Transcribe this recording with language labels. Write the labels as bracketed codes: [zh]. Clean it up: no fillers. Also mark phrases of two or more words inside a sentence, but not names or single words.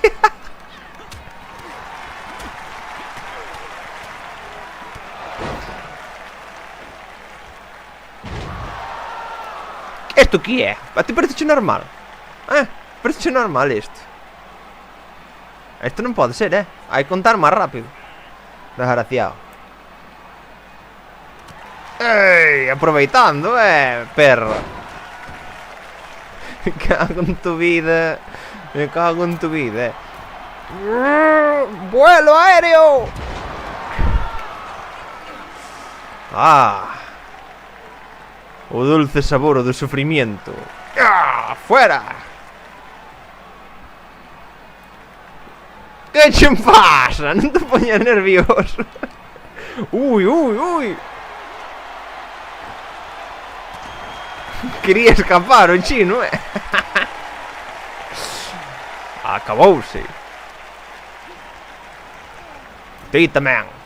[gl] Esto que é? A ti parece normal? Parece normal isto. Isto non pode ser, hai que contar máis rápido. Desgraciado. Ei, aproveitando, perro. [es] Me cago en tu vida. Me cago en tu vida, ¡Vuelo aéreo! [gl] O dulce sabor do sufrimiento. ¡Fuera! Que che pasa? Non te poñas nervioso. Ui, ui, ui. Quería escapar o chino, Acabouse. Ti tamén.